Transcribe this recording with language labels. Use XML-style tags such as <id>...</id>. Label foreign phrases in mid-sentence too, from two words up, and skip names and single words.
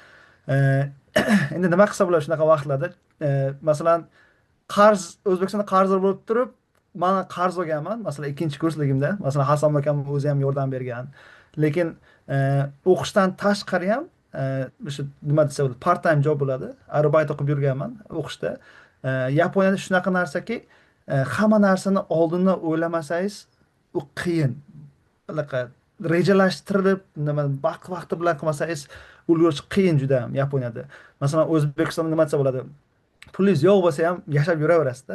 <uz>Endi nima qilsa bo'ladi shunaqa vaqtlarda? Masalan, O'zbekistonda qarzlar bo'lib turib, men qarz olganman, masalan, ikkinchi kursligimda. Masalan, Hasan akam o'zi ham yordam bergan. Lekin o'qishdan tashqari ham o'sha nima desa bo'ladi,</uz> <en>part time job</en> <uz>bo'ladi. Arubayt o'qib yurganman o'qishda. Yaponiyada shunaqa narsaki, hamma narsani oldindan o'ylamasangiz, u qiyin. Bunaqa rejalashtirib, nima vaqti bilan qilmasangiz, ulgurish qiyin juda ham Yaponiyada. Masalan, O'zbekistonda nima desa bo'ladi? Pulingiz yo'q bo'lsa ham yashab yuraverasiz-da.</uz>